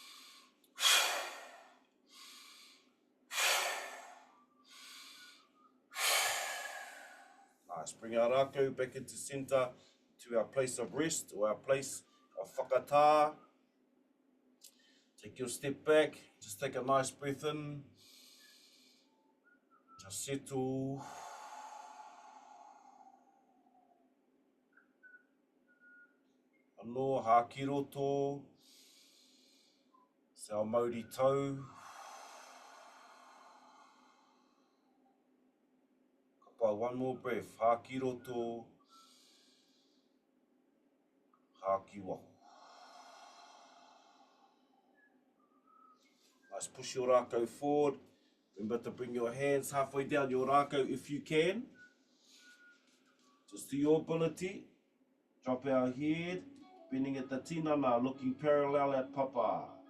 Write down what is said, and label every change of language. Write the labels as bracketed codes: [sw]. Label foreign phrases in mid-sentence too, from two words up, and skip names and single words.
[en] Nice, bring our Rakau back into centre, to our place of rest, or our place of whakatā. Take your step back, just take a nice breath in. Just settle. [mi] Anō, hā ki roto. [en] It's our Māori tau. Kapa, one more breath. [mi] Hā ki roto. Hā ki waho. [en] Nice, push your Rakau forward. Remember to bring your hands halfway down your Rakau if you can. Just to your ability. Drop our head, bending at the tinana, looking parallel at papa.